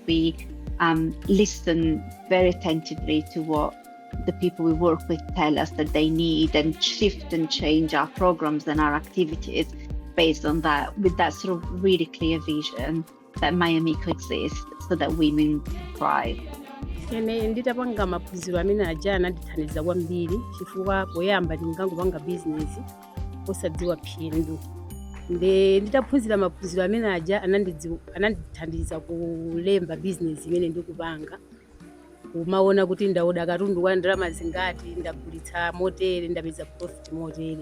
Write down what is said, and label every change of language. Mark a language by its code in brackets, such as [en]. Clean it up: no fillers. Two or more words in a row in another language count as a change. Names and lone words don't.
[en] We listen very attentively to what the people we work with tell us that they need, and shift and change our programs and our activities based on that, with that sort of really clear vision that My Amico exists so that women thrive. [ny] Ine nditapanga maphunziro amene aja anandithandiza kwambiri, chifukwa poyamba ndingangopanga bizinesi osadziwa phindu. Nditaphunzira maphunziro amene aja anandithandiza kulemba bizinesi imene ndikupanga, kumaona kuti ndaoda katundu kwa ndalama zingati, ndagulitsa motere, ndapeza profit motere.